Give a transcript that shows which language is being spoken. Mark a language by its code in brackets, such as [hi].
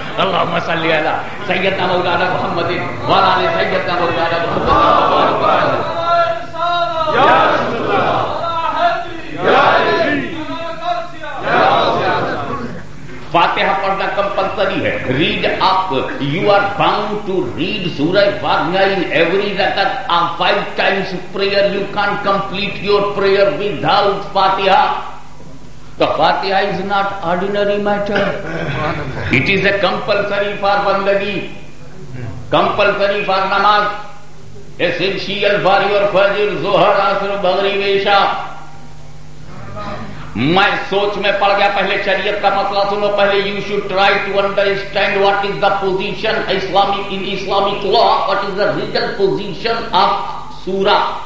[ar] اللہم صلی علی سیدنا مولانا محمد وعلی آل سیدنا مولانا محمد. [ur] فاتحہ پڑھنا کمپلسری ہے. [en] Read up, you are bound to read سورہ فاتحہ in every رکعت. 5 times prayer, you can't complete your prayer without فاتحہ. تو فاتحہ is not ordinary matter. It is a compulsory for بندگی, compulsory for نماز, essential for your فجر, ظہر, عصر, مغرب, عشاء. [ur] میں سوچ میں پڑ گیا. پہلے شریعت کا مسئلہ سنو. [en] پہلے you should try to understand what is the position Islamic in Islamic law, what is the legal position of سورہ.